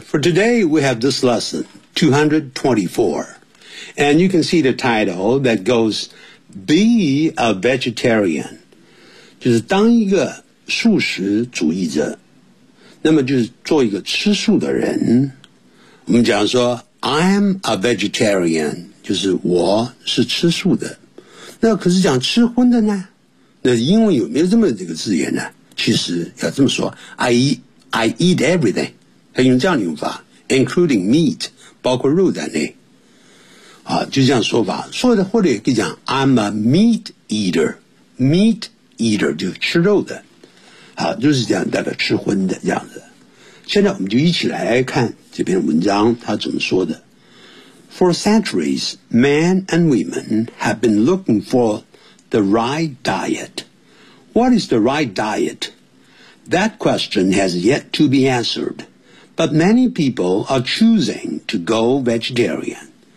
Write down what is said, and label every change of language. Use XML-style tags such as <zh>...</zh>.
<en>For today, we have this lesson 224, and you can see the title that goes "Be a Vegetarian."</en> <zh>就是当一个素食主义者，那么就是做一个吃素的人。我们讲说</zh> <en>"I'm a vegetarian."</en> <zh>就是我是吃素的，那可是讲吃荤的呢？那英文有没有这么这个字眼呢？其实要这么说</zh> <en>I eat everything，</en> <zh>他用这样的用法</zh> <en>including meat，</en> <zh>包括肉在内啊，就这样说法。所以或者也可以讲</zh> <en>I'm a meat eater， meat eater</en> <zh>就吃肉的，好，就是这样，大概吃荤的这样子。现在我们就一起来看这篇文章他怎么说的。</zh> <en>For centuries, men and women have been looking for the right diet. What is the right diet? That question has yet to be answered, but many people are choosing to go vegetarian.</en>